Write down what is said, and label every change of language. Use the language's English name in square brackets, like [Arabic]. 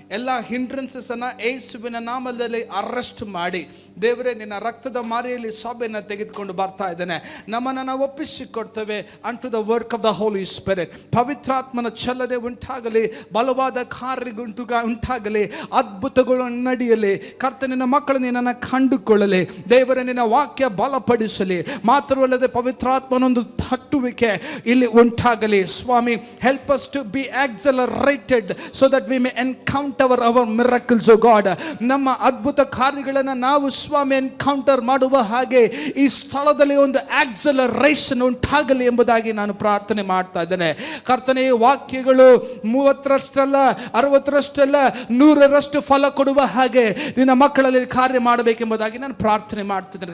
[Kannada] ಎಲ್ಲ ಹಿಂಡ್ರೆನ್ಸಸ್ ಅನ್ನ ಯೇಸುವಿನ ನಾಮದಲ್ಲಿ ಅರೆಸ್ಟ್ ಮಾಡಿ, ದೇವರೇ ನಿನ್ನ ರಕ್ತದ ಮಾರಿಯಲ್ಲಿ ಸಭೆಯನ್ನು ತೆಗೆದುಕೊಂಡು ಬರ್ತಾ ಇದ್ದೇನೆ, ನಮ್ಮನ್ನು ನಾವು ಒಪ್ಪಿಸಿಕೊಡ್ತೇವೆ [English] Unto the work of the Holy Spirit. [Kannada] ಪವಿತ್ರಾತ್ಮನ ಚಲನೆ ಉಂಟಾಗಲಿ, ಬಲವಾದ ಕಾರ್ಯಗಳು ಉಂಟಾಗಲಿ, ಅದ್ಭುತಗಳು ನಡೆಯಲಿ. ಕರ್ತನಿನ ಮಕ್ಕಳು ನಿನ್ನನ್ನು ಕಂಡುಕೊಳ್ಳಲಿ, ದೇವರ ನಿನ್ನ ವಾಕ್ಯ ಬಲಪಡಿಸಲಿ. ಮಾತ್ರವಲ್ಲದೆ ಪವಿತ್ರಾತ್ಮನೊಂದು ತಟ್ಟುವಿಕೆ ಇಲ್ಲಿ ಉಂಟಾಗಲಿ. [English] ಸ್ವಾಮಿ, help us to be accelerated so that we may encounter our miracles, oh God. [Kannada] ನಮ್ಮ ಅದ್ಭುತ ಕಾರ್ಯಗಳನ್ನು ನಾವು ಸ್ವಾಮಿ ಎನ್ಕೌಂಟರ್ ಮಾಡುವ ಹಾಗೆ ಈ ಸ್ಥಳದಲ್ಲಿ ಒಂದು ಆಕ್ಸಲರೇಷನ್ ಉಂಟಾಗಲಿ ಎಂಬುದಾಗಿ ನಾನು ಪ್ರಾರ್ಥನೆ ಮಾಡ್ತಾ ಇದ್ದೇನೆ. ಕರ್ತನೆ, ವಾಕ್ಯಗಳು 30ರಷ್ಟಲ್ಲ, 60ರಷ್ಟಲ್ಲ, 100ರಷ್ಟು ಫಲ ಕೊಡುವ ಹಾಗೆ ನಿನ್ನ ಮಕ್ಕಳಲ್ಲಿ ಕಾರ್ಯ ಮಾಡಬೇಕೆಂಬುದಾಗಿ ನಾನು ಪ್ರಾರ್ಥನೆ ಮಾಡ್ತಿದ್ದೇನೆ.